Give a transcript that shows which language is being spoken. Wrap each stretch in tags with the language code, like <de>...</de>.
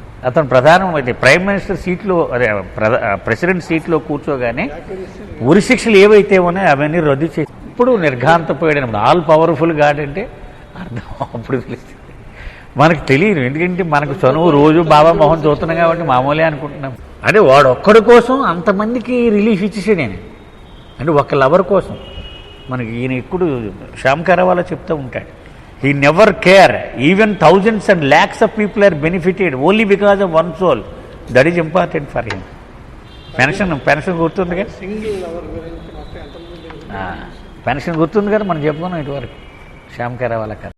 <te>అతను ప్రధానమైతే prime minister సీట్లో, అదే ప్రెసిడెంట్ సీట్లో కూర్చోగానే ఉరి శిక్షలు ఏవైతే ఉన్నాయో అవన్నీ రద్దు చేసి ఇప్పుడు నిర్ఘాంతపోయాడు. ఆల్ పవర్ఫుల్ గాడ్ అంటే అర్థం అప్పుడు తెలుస్తుంది. మనకు తెలియదు, ఎందుకంటే మనకు చనువు రోజు బాబా మొహం చూస్తున్నాం కాబట్టి మామూలే అనుకుంటున్నాం. అంటే వాడు ఒక్కడి కోసం అంతమందికి రిలీఫ్ ఇచ్చేసాడు ఆయన, అంటే ఒక్క లవర్ కోసం. మనకి ఈయన ఇప్పుడు శ్యామ్ కరావాలా చెప్తూ ఉంటాడు,</te> <en>he never care, even thousands and lakhs of people are benefited only because of one soul. That is important for him.</en> <te>Pension గుర్తుంది కదా, పెన్షన్ గుర్తుంది కదా, మనం చెప్పుకున్నాం ఇటువరకు శ్యామ్ కరావాలా కదా.</te>